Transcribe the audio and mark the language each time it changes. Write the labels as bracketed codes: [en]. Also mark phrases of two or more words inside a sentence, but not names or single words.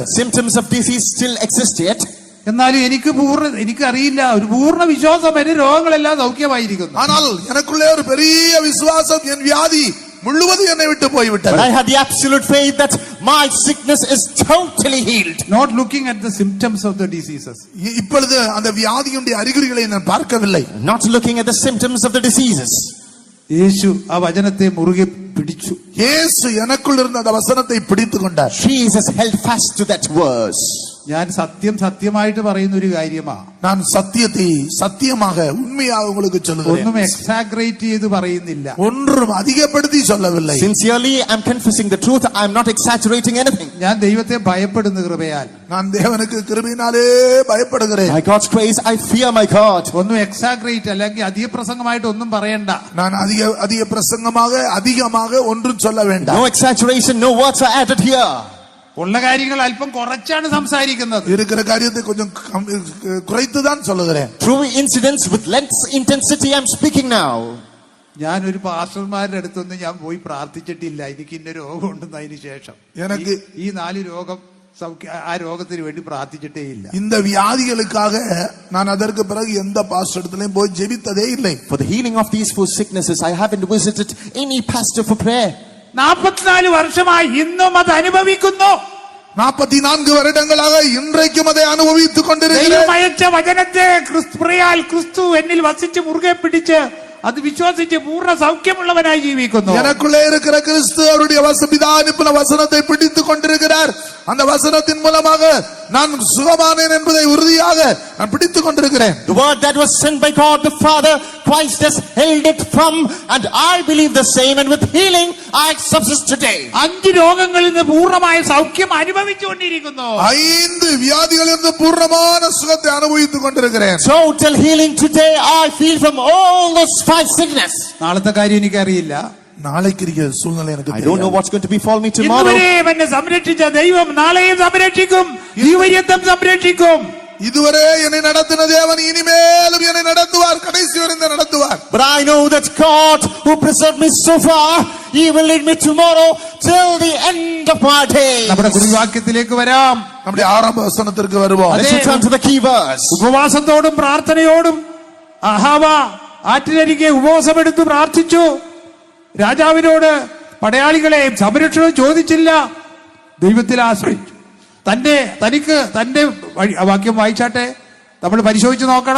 [en] Symptoms of disease still exist yet. [ml] എന്നാലും എനിക്കറിയില്ല, ഒരു പൂർണ്ണ വിശ്വാസം എന്റെ രോഗങ്ങളെല്ലാം സൗഖ്യമായിരിക്കുന്നു. [ta] ஆனால் எனக்குள்ளே ஒரு பெரிய விசுவாசம், என் வியாதி முழுவதும் என்னை விட்டு போய்விட்டது. [en] But I had the absolute faith that my sickness is totally healed. Not looking at the symptoms of the diseases. [ta] இப்பொழுது அந்த வியாதியுடைய அறிகுறிகளை நான் பார்க்கவில்லை. [en] Not looking at the symptoms of the diseases. [ml] യേശു ആ വചനത്തെ മുറുകെ പിടിച്ചു. [ta] இயேசு எனக்குள் இருந்த அந்த வசனத்தை பிடித்துக் கொண்டார். [en] Jesus held fast to that verse. [ml] ഞാൻ സത്യമായിട്ട് പറയുന്ന ഒരു കാര്യമാ. [ta] நான் சத்தியத்தை சத்தியமாக உண்மையாக உங்களுக்கு சொல்லுகிறேன். [ml] ഒന്നും എക്സാഗ്രേറ്റ് ചെയ്ത് പറയുന്നില്ല, [ta] ஒன்றும் அதிகப்படுத்தி சொல்லவில்லை. [en] Sincerely, I'm confessing the truth. I'm not exaggerating anything. [ml] ഞാൻ ദൈവത്തെ ഭയപ്പെടുന്ന കൃപയാൽ, [ta] நான் தேவனுக்கு கிருபையினாலே பயப்படுகிறேன். [en] By God's grace, I fear my God. [ml] ഒന്നും എക്സാഗ്രേറ്റ് അല്ലെങ്കിൽ അധിക പ്രസംഗമായിട്ട് ഒന്നും പറയണ്ട. [ta] நான் அதிக பிரசங்கமாக அதிகமாக ஒன்றும் சொல்ல வேண்டாம். [en] No exaggeration, no words are added here. [ml] ഉള്ള കാര്യങ്ങൾ അല്പം കുറച്ചാണ് സംസാരിക്കുന്നത്. [ta] இருக்கிற காரியத்தை கொஞ்சம் குறைத்து தான் சொல்லுகிறேன். [en] True incidents with less intensity I'm speaking now. [ml] ഞാൻ ഒരു പാസ്റ്റർമാരുടെ അടുത്തൊന്നും ഞാൻ പോയി പ്രാർത്ഥിച്ചിട്ടില്ല എനിക്ക് ഇന്ന രോഗം ഉണ്ടെന്നതിന് ശേഷം. ഈ 4 രോഗം ആ രോഗത്തിന് വേണ്ടി പ്രാർത്ഥിച്ചിട്ടേ ഇല്ല. [ta] இந்த வியாதிகளுக்காக நான் அதற்கு பிறகு எந்த பாஸ்டர் இடத்திலும் போய் ஜெபித்ததே இல்லை. [en] For the healing of these 4 sicknesses, I haven't visited any pastor for prayer. [ml] 44 വർഷമായി ഇന്നും അത് അനുഭവിക്കുന്നു. [ta] 44 வருடங்களாக இன்றைக்கும் அதை அனுபவித்துக் கொண்டிருக்கிறேன். [ml] ദൈവം അയച്ച വചനത്തെ ക്രിസ്തു എന്നിൽ വസിച്ച് മുറുകെ പിടിച്ച് അത് വിശ്വസിച്ച് പൂർണ്ണ സൗഖ്യമുള്ളവനായി ജീവിക്കുന്നു. [ta] எனக்குள்ளே இருக்கிற கிறிஸ்து அவருடைய பிதா வசனத்தை பிடித்துக் கொண்டிருக்கிறார். அந்த வசனத்தின் மூலமாக நான் சுகமானேன் என்பதை உறுதியாக நான் பிடித்துக் கொண்டிருக்கிறேன். [en] The word that was sent by God the Father, Christ has held it from, and I believe the same, and with healing I subsist today. [ml] 5 രോഗങ്ങളിൽ നിന്ന് പൂർണ്ണമായ സൗഖ്യം അനുഭവിച്ചുകൊണ്ടിരിക്കുന്നു. [ta] 5 வியாதிகளிலிருந்து பூர்ணமான சுகத்தை அனுபவித்துக் கொண்டிருக்கிறேன். [en] Total healing today I feel from all those 5 sickness. [ml] നാളത്തെ കാര്യം എനിക്കറിയില്ല. [ta] நாளைக்கு இருக்கிற சூழ்நிலை எனக்கு [en] I don't know what's going to befall me tomorrow. [ml] ഇതുവരെ എന്നെ സംരക്ഷിച്ച ദൈവം നാളെയും സംരക്ഷിക്കും, ജീവപര്യന്തം സംരക്ഷിക്കും. [ta] இதுவரை என்னை நடத்தின தேவன் இனிமேலும் என்னை நடத்துவார், கடைசி வரை நடத்துவார். [en] But I know that God who preserved me so far, He will lead me tomorrow till the end of my days. [ml] നമ്മുടെ കുറിവാക്യത്തിലേക്ക് വരാം. [ta] நம்முடைய ஆரம்ப வசனத்திற்கு வருவோம். [en] Let's return to the key verse. [ml] ഉപവാസത്തോടും പ്രാർത്ഥനയോടും അഹാവ ആറ്റിനരികെ ഉപവാസമെടുത്ത് പ്രാർത്ഥിച്ചു. രാജാവിനോട് പടയാളികളെ സംരക്ഷണം ചോദിച്ചില്ല, ദൈവത്തിൽ ആശ്രയിച്ചു. തന്റെ വാക്യം വായിച്ചാട്ടെ, നമ്മൾ പരിശോധിച്ച് നോക്കണം.